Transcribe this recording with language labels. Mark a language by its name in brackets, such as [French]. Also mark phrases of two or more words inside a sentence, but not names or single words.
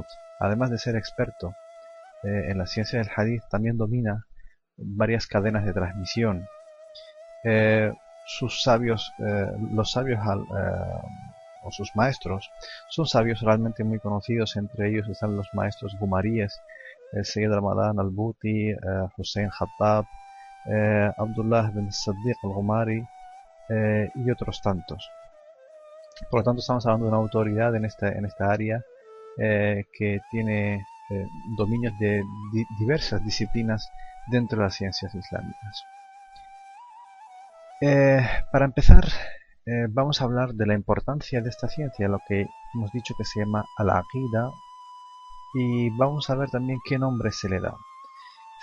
[Spanish] Además de ser experto en la ciencia del hadith, también domina varias cadenas de transmisión. Los sabios o sus maestros son sabios realmente muy conocidos. Entre ellos están los maestros gumaríes, Sayyid Ramadan al-Buti, Hussein Khattab, Abdullah bin Saddiq al-Ghumari y otros tantos. Por lo tanto, estamos hablando de una autoridad en esta área que tiene dominios de diversas disciplinas dentro de las ciencias islámicas. Para empezar, vamos a hablar de la importancia de esta ciencia, lo que hemos dicho que se llama al-aqida, y vamos a ver también qué nombre se le da.